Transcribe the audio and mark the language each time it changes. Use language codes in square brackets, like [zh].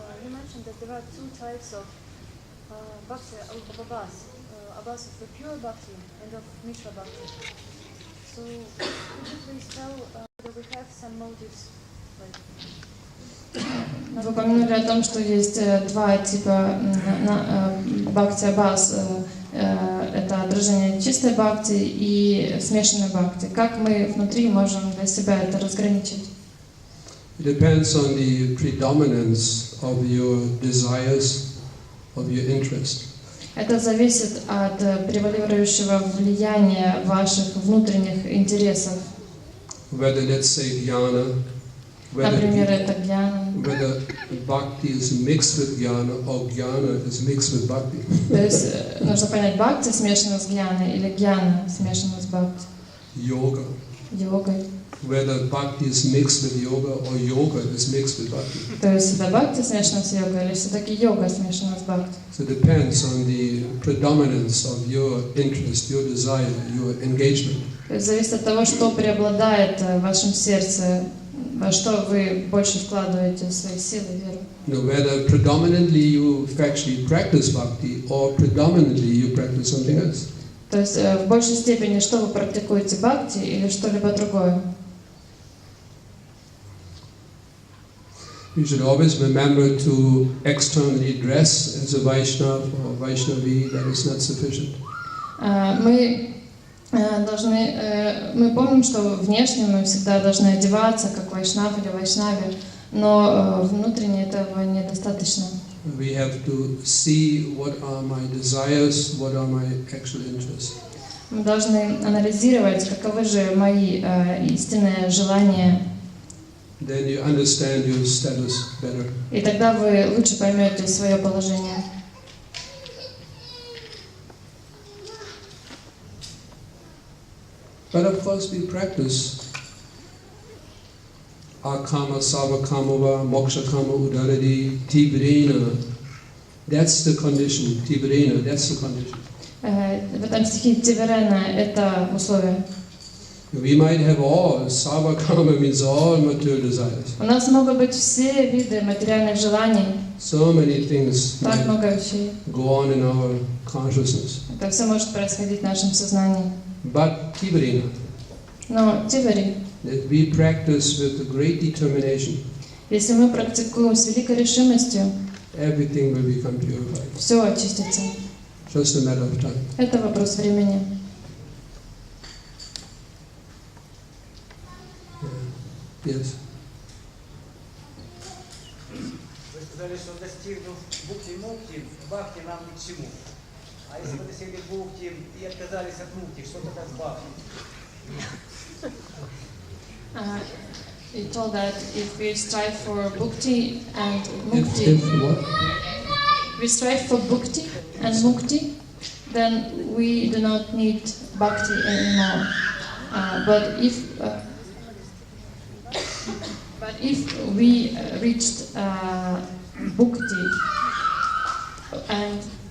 [en] You mentioned that there are two types of bhakti, of abbas. Abbas of the pure bhakti and of mishra bhakti. So, could you please tell whether we have some motives? [ru] Вы упомянули о том, что есть два типа бхакти аббас. Это отражение чистой бхакти и смешанной бхакти. Как мы внутри можем для себя это разграничить? [en] It depends on the predominance of your desires, of your interest. [ru] Это зависит от превалирующего влияния ваших внутренних интересов. [en] Whether, let's say, jnana, [ru] Например, это гьяна. [en] whether bhakti is mixed with jnana or jnana is mixed with bhakti. [ru] То есть нужно понять, бхакти смешано с гьяной или гьяна смешано с бхакти. [en] Yoga. [ru] Йогой. [en] Whether bhakti is mixed with yoga or yoga is mixed with bhakti. [ru] То есть это бхакти смешано с йогой или все-таки йога смешана с бхакти. [en] So it depends on the predominance of your interest, your desire, your engagement. [ru] То есть зависит от того, что преобладает в вашем сердце, во что вы больше вкладываете свои силы, веру. [en] You know, whether predominantly you actually practice bhakti or predominantly you practice something else. [ru] То есть в большей степени, что вы практикуете, бхакти или что-либо другое. [en] You should always remember to externally dress as a Vaishnava or Vaishnavi. That is not sufficient. [ru] Мы помним, что внешне мы всегда должны одеваться, как вайшнав или вайшнави, но внутренне этого недостаточно. [en] We have to see what are my desires, what are my actual interests. [ru] Мы должны анализировать, каковы же мои истинные желания. [en] Then you understand your status better. [ru] И тогда вы лучше поймете свое положение. [en] But of course we practice [sa] akama, savakamava, mokshakama, udaradi, tibrina. [en] That's the condition. Tibrina, that's the condition. [ru] В этом стихе Тиберена это условие. [en] We might have all, savakama means all material desires. [ru] У нас могут быть все виды материальных желаний. [en] So many things [ru] Так [en] might [ru] много вещей. [en] go on in our consciousness. [ru] Это все может происходить в нашем сознании. [en] But tibrina, [ru] Но Тибери, [en] that we practice with a great determination, [ru] если мы практикуем с великой решимостью, [en] everything will become purified. [ru] все очистится. [en] Just a matter of time. [ru] Это вопрос времени. [en] Yes. [ru] Вы сказали, что достигнув бхакти-мукти, бхакти нам ни к чему. А если вы достигли бхакти и отказались от мукти, что тогда с бхакти? [en] You told that if we strive for bhakti and mukti, If what? we strive for bhakti and mukti, then we do not need bhakti anymore. But if we reached bhakti and